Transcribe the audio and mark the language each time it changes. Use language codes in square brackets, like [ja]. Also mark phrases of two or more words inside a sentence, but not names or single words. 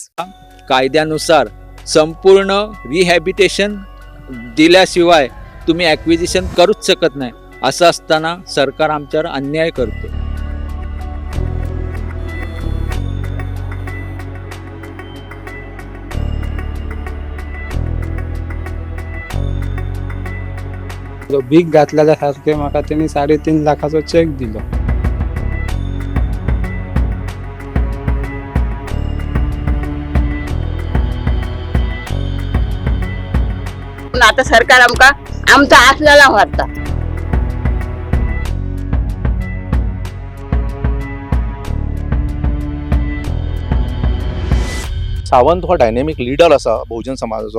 [mr] कायद्यानुसार संपूर्ण रिहॅबिटेशन दिल्याशिवाय तुम्ही ॲक्विजिशन करूच शकत नाही. असं असताना सरकार आमच्यावर अन्याय करतो. [kok] भीक घातलेल्या सारखे म्हाका तेणी 3.5 लाखाचो चेक दिलो. पण आता सरकार आमचा असलेला व्हरता. सावंत हो [en] dynamic leader [kok] आसा बहुजन समाजाचो.